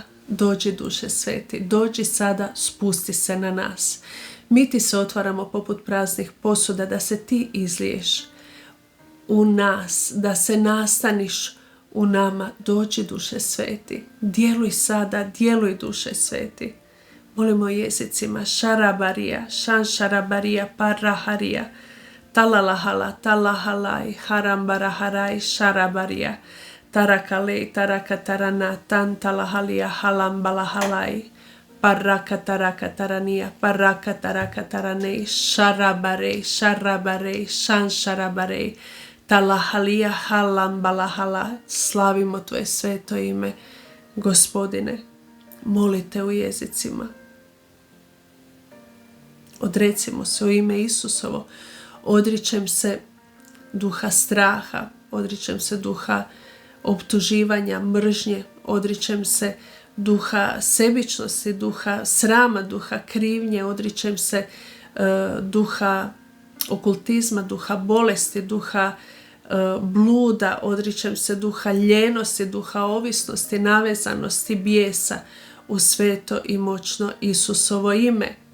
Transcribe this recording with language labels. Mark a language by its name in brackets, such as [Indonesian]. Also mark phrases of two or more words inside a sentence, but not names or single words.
[Croatian] Dođi, Duše Sveti, dođi sada, spusti se na nas. Mi ti se otvaramo poput praznih posuda da se ti izliješ u nas, da se nastaniš u nama. Dođi, Duše Sveti, djeluj sada, djeluj, Duše Sveti. Molimo jezicima šarabarija, šanšarabarija, paraharija, talalahala, talahalaj, harambaraharaj, šarabarija, tarakalej, tarakatarana, tantalahalija, halambalahalaj, parakatarakataranija, parakatarakataranej, šarabarej, šarabarej, šanšarabarej, talahalija, halambalahala. Slavimo tvoje sveto ime, Gospodine. Molite u jezicima. Odrecimo se u ime Isusovo. Odričem se duha straha, odričem se duha optuživanja, mržnje, odričem se duha sebičnosti, duha srama, duha krivnje, odričem se duha okultizma, duha bolesti, duha bluda, odričem se duha ljenosti, duha ovisnosti, navezanosti, bijesa u sveto i moćno Isusovo ime.